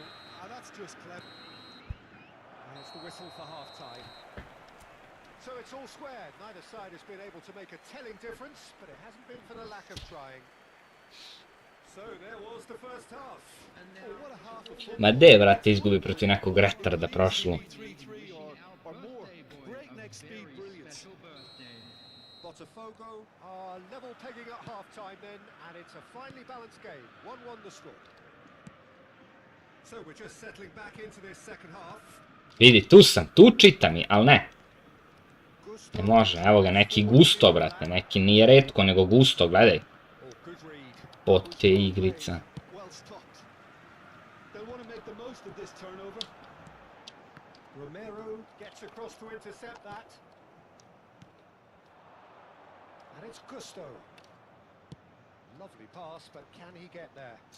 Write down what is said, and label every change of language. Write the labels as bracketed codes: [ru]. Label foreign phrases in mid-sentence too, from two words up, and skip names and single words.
[en] And that's just clever. There's the whistle for half-time. So it's all squared. Neither side has been able to make a telling difference, but it hasn't been for the lack of trying. So there was the first half. And Oh, now what a half of football. [sr] Ma de, brate, izgubi protiv nekog retarda prošlo. [en] 3-3 or more. Breakneck speed brilliance. special birthday. Botafogo are level pegging at half-time then, and it's a finely balanced game. 1-1 the score. So we're just settling back into this second half. [sr] Vidi, tu čita mi, ali ne. Ne može, evo ga, neki gusto, brate, neki nije retko, nego gusto, gledaj. [en] Oh, good read. [sr] Pote igrica. [en] Well stopped. They'll want to make the most of this turnover. Romero gets across to intercept that. And it's Gusto. Lovely pass, but can he get there?